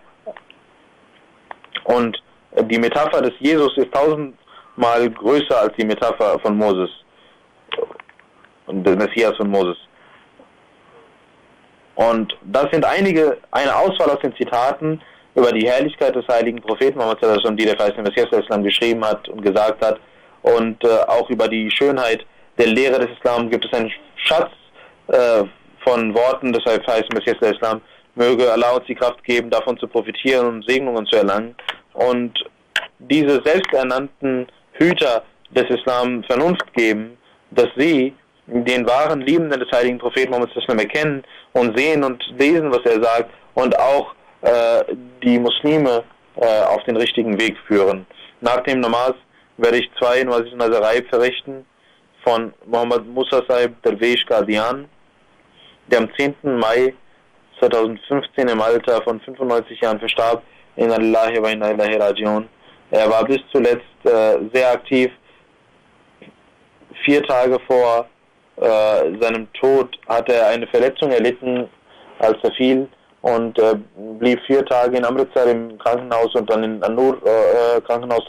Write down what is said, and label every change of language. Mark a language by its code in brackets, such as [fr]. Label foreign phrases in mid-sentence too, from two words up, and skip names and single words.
[de] Und die Metapher des Jesus ist tausendmal größer als die Metapher von Moses und des Messias von Moses. Und das sind eine Auswahl aus den Zitaten über die Herrlichkeit des heiligen Propheten Muhammad [ar] صلى الله عليه وسلم, [de] die der verheißene Messias Islam geschrieben hat und gesagt hat. Und auch über die Schönheit der Lehre des Islam gibt es einen Schatz von Worten des verheißenen Messias Islam. Möge Allah uns die Kraft geben, davon zu profitieren und Segnungen zu erlangen. Und diese selbsternannten Hüter des Islam Vernunft geben, dass sie den wahren Liebenden des heiligen Propheten Muhammad [ar] صلى الله عليه وسلم [de] erkennen und sehen und lesen, was er sagt, und auch die Muslime auf den richtigen Weg führen. Nach dem Namaz werde ich 2 Nazarei verrichten von Muhammad Musa Sahib Darwish Qadian, der am 10. Mai 2015 im Alter von 95 Jahren verstarb. [ar] إنا لله وإنا إليه راجعون. [de] Er war bis zuletzt sehr aktiv. 4 Tage vor seinem Tod hatte er eine Verletzung erlitten, als er fiel, und blieb 4 Tage in Amritsar im Krankenhaus und dann in An-Nur Krankenhaus.